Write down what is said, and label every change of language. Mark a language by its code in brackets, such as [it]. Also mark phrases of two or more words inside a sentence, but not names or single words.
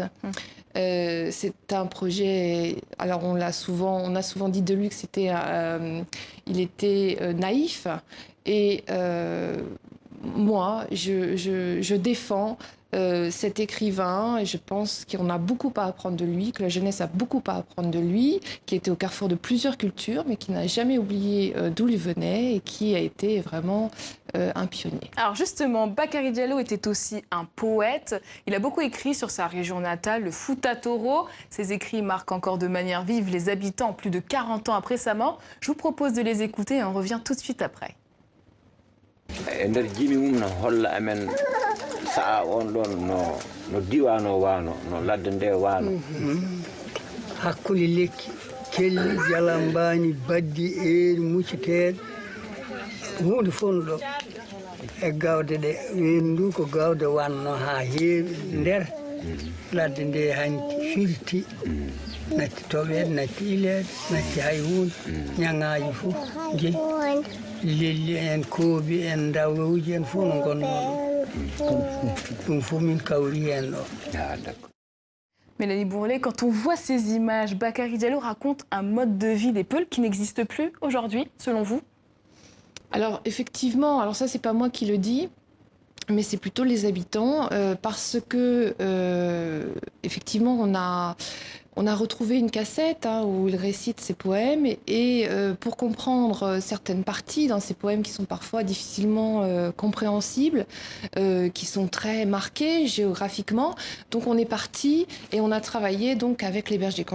[fr] C'est un projet, alors on a souvent dit de lui que il était naïf, et moi, je défends cet écrivain, et je pense qu'on a beaucoup à apprendre de lui, que la jeunesse a beaucoup à apprendre de lui, qui était au carrefour de plusieurs cultures, mais qui n'a jamais oublié d'où il venait et qui a été vraiment un pionnier. Alors justement, Bakary Diallo était aussi un poète. Il a beaucoup écrit sur sa région natale, le Fouta Toro. Ses écrits marquent encore de manière vive les habitants plus de 40 ans après sa mort. Je vous propose de les écouter et on revient tout de suite après. [ff] Sa'a on ɗon no diwano wano no ladde nde wano hakkude lekki kelli jalambani baddi eeri mucciteɗe hunde fof no ɗo e gawde ɗe wendu ko gawde wanno ha heewi nder ladde nde hanti firti natti toɓede natti ileede natti hay hunde ñagaji fof jeeyi lelli en koobi en dawlowuji en fof no gonno [fr] Mélanie Bourlet, quand on voit ces images, Bakary Diallo raconte un mode de vie des Peuls qui n'existe plus aujourd'hui, selon vous ? Alors effectivement, alors ça c'est pas moi qui le dis, mais c'est plutôt les habitants, parce que effectivement on a retrouvé une cassette où il récite ses poèmes, et pour comprendre certaines parties dans ces poèmes qui sont parfois difficilement compréhensibles, qui sont très marqués géographiquement, donc on est parti et on a travaillé donc avec les bergers.